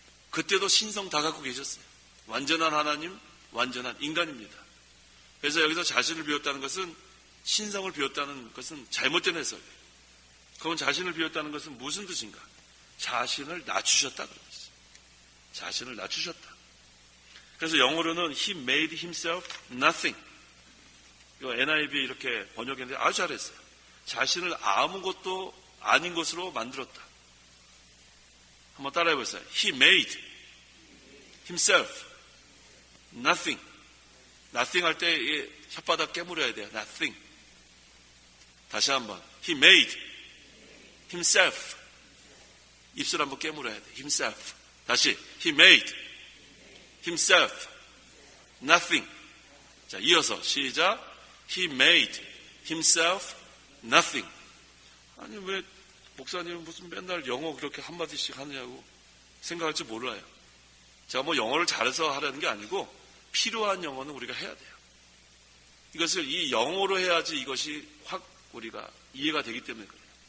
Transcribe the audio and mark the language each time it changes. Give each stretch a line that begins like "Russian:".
Korean: 그때도 신성 다 갖고 계셨어요. 완전한 하나님, 완전한 인간입니다. 그래서 여기서 자신을 비웠다는 것은 신성을 비웠다는 것은 잘못된 해석이에요. 그럼 자신을 비웠다는 것은 무슨 뜻인가? 자신을 낮추셨다 그런 뜻이죠. 자신을 낮추셨다. 그래서 영어로는
English: He made himself nothing.
Korean: 이거 NIV 이렇게 번역했는데 아주 잘했어요. 자신을 아무것도 아닌 것으로 만들었다. 한번 따라해 보세요.
English: He made himself nothing.
Korean: nothing 할 때 혓바닥 깨물어야 돼요.
English: nothing.
Korean: 다시 한번.
English: He made himself.
Korean: 입술 한번 깨물어야 돼요. himself. 다시.
English: He made himself nothing.
Korean: 자, 이어서 시작.
English: He made himself nothing.
Korean: 아니 왜 목사님은 무슨 맨날 영어 그렇게 한마디씩 하느냐고 생각할지 몰라요. 제가 뭐 영어를 잘해서 하라는 게 아니고 필요한 영어는 우리가 해야 돼요. 이것을 이 영어로 해야지 이것이 확 우리가 이해가 되기 때문에 그래요.